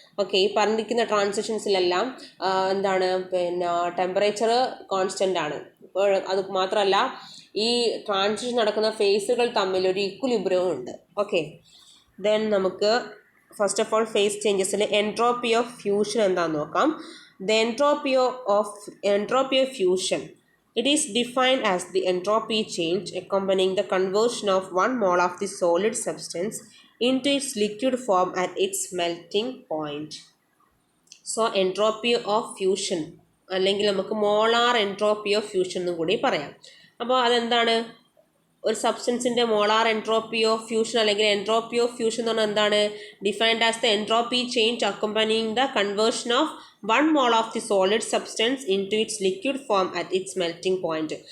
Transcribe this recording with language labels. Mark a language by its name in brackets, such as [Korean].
[Malayalam] Okay, ഈ പറഞ്ഞിരിക്കുന്ന ട്രാൻസിഷൻസിലെല്ലാം എന്താണ്, ടെമ്പറേച്ചർ കോൺസ്റ്റൻ്റ് ആണ്. അപ്പോൾ അത് മാത്രമല്ല, ഈ ട്രാൻസിഷൻ നടക്കുന്ന ഫേസുകൾ തമ്മിൽ ഒരു ഇക്വിലിബ്രിയവും ഉണ്ട്. ഓക്കെ, ദെൻ നമുക്ക് first of all face ചേഞ്ചസിൽ entropy of fusion എന്താണെന്ന് നോക്കാം. The entropy of fusion, [English] it is defined as the entropy change accompanying the conversion of 1 mole of the solid substance into its liquid form at its melting point. [Malayalam] So entropy of fusion, അല്ലെങ്കിൽ നമുക്ക് molar entropy of fusion എന്നും കൂടി പറയാം. അപ്പോൾ അതെന്താണ്? ഒരു സബ്സ്റ്റൻസിൻ്റെ molar entropy of fusion അല്ലെങ്കിൽ entropy of fusion എന്ന് പറഞ്ഞാൽ എന്താണ്? Defined as the entropy change അക്കംപനിയിങ് the conversion of [English] 1 mole of the solid substance into its liquid form at its melting point.